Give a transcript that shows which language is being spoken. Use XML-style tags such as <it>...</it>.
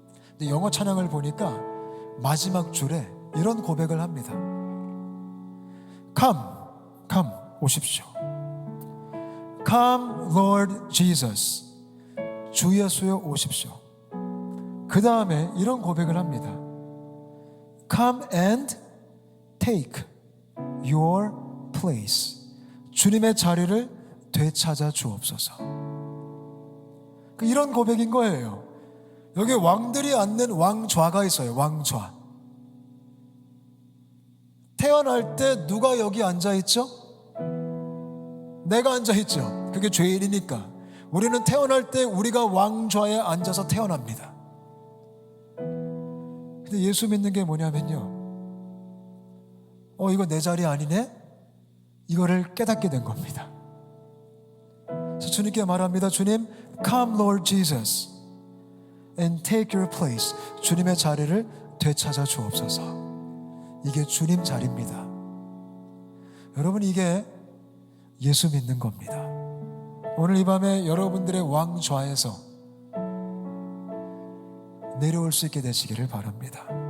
<ko>근데 영어 찬양을 보니까 마지막 줄에 이런 고백을 합니다.</ko> <en>Come</en> <ko>오십시오.</ko> <en>Come Lord Jesus.</en> <ko>주 예수여 오십시오. 그 다음에 이런 고백을 합니다.</ko> <en>Come and take your place.</en> <ko>주님의 자리를 되찾아 주옵소서. 이런 고백인 거예요. 여기 왕들이 앉는 왕좌가 있어요. 왕좌. 태어날 때 누가 여기 앉아있죠? 내가 앉아있죠. 그게 죄인이니까 우리는 태어날 때 우리가 왕좌에 앉아서 태어납니다. 근데 예수 믿는 게 뭐냐면요, 이거 내 자리 아니네? 이거를 깨닫게 된 겁니다. 그래서 주님께 말합니다.</ko> <en>주님, Come Lord Jesus and take your place.</en> <ko>주님의 자리를 되찾아 주옵소서. 이게 주님 자리입니다. 여러분, 이게 예수 믿는 겁니다. 오늘 이 밤에 여러분들의 왕좌에서 내려올 수 있게 되시기를 바랍니다.</ko>